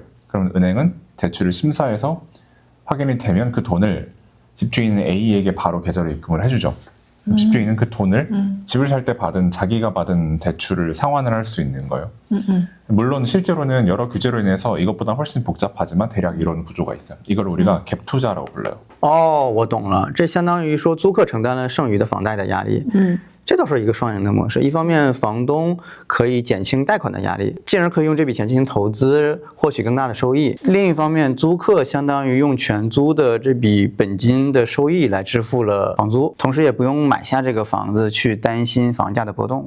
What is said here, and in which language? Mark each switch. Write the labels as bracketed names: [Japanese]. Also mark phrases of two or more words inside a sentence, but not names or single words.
[Korean] 그러면 은행은 대출을 심사해서 확인이 되면 그 돈을 집주인 A에게 바로 계좌로 입금을 해주죠. 집주인은 그 돈을 집을 살 때 자기가 받은 대출을 상환을 할 수 있는 거예요. 물론 실제로는 여러 규제로 인해서 이것보다 훨씬 복잡하지만 대략 이런 구조가 있어요. 이걸 우리가 갭 투자라고 불러요. [Chinese] 哦，我懂了，这相当于说租客承担了剩余的房贷的压力。 这倒是一个双赢的模式。一方面，房东可以减轻贷款的压力，进而可以用这笔钱进行投资，获取更大的收益；另一方面，租客相当于用全租的这笔本金的收益来支付了房租，同时也不用买下这个房子去担心房价的波动。